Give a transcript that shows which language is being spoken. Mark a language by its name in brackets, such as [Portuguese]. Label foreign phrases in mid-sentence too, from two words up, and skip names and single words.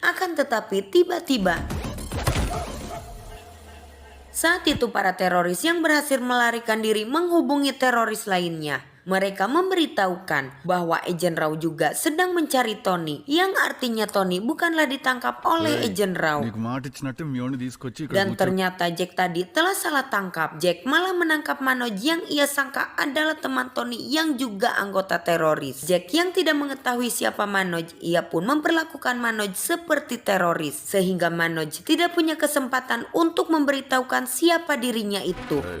[Indonesian] Akan tetapi tiba-tiba saat itu para teroris yang berhasil melarikan diri menghubungi teroris lainnya. Mereka memberitahukan bahwa Agen Raw juga sedang mencari Tony, yang artinya Tony bukanlah ditangkap oleh Agen Raw. [Telugu] నీకు మాట ఇచ్చినట్టు మీ వాడిని తీసుకొచ్చి ఇక్కడ [Indonesian] Dan ternyata Jack tadi telah salah tangkap. Jack malah menangkap Manoj yang ia sangka adalah teman Tony yang juga anggota teroris. Jack yang tidak mengetahui siapa Manoj, ia pun memperlakukan Manoj seperti teroris. Sehingga Manoj tidak punya kesempatan untuk memberitahukan siapa dirinya itu.